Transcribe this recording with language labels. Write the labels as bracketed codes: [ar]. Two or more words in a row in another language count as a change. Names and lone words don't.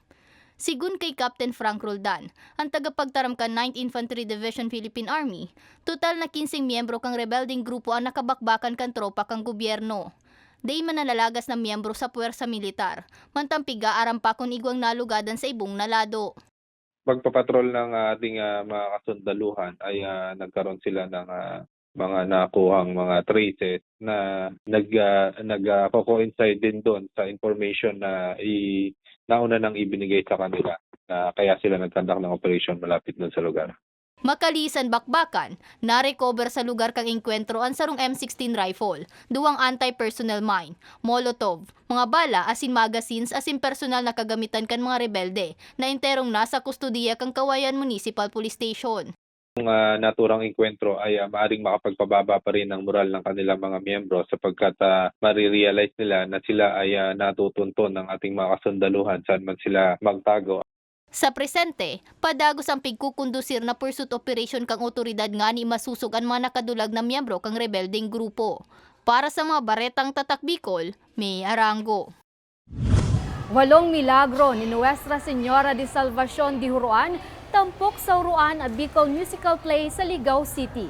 [bik] Sigun kay Captain Frank Roldan, ang tagapagtaram kan 9th Infantry Division Philippine Army, total na 15 miyembro kang rebelding grupo ang nakabakbakan kan tropa kang gobyerno. Day manalalagas na miyembro sa puwersa militar, mantampiga arampa kung igwang nalugadan sa ibong nalado. [tl] Pagpapatrol ng ating mga kasundaluhan ay nagkaroon sila ng mga nakuhang mga traces na nag-coincide din doon sa information na nauna nang ibinigay sa kanila, kaya sila nagkandak ng operation malapit doon sa lugar. [bik] Makalisan bakbakan, na-recover sa lugar kang engkwentro ang sarong M16 rifle, duwang anti-personnel mine, molotov, mga bala asin magazines asin personal na kagamitan kan mga rebelde na enterong nasa kustodiya kang Kawayan Municipal Police Station. [tl] Ang naturang engkwentro ay maaring makapagpababa pa rin ng moral ng kanilang mga miyembro sapagkat marirealize nila na sila ay natutunton ng ating mga kasundaluhan saan man sila magtago. [bik] Sa presente, padagos ang pigkukundusir na [en] pursuit operation [bik] kang otoridad nga ni masusog ang mga nakadulag na miyembro kang rebelding grupo. Para sa mga baretang tatak Bicol, May Arango. 8 milagro ni Nuestra Señora de Salvacion de Huruan tampok sa Huruan at Bicol Musical Play sa Ligao City.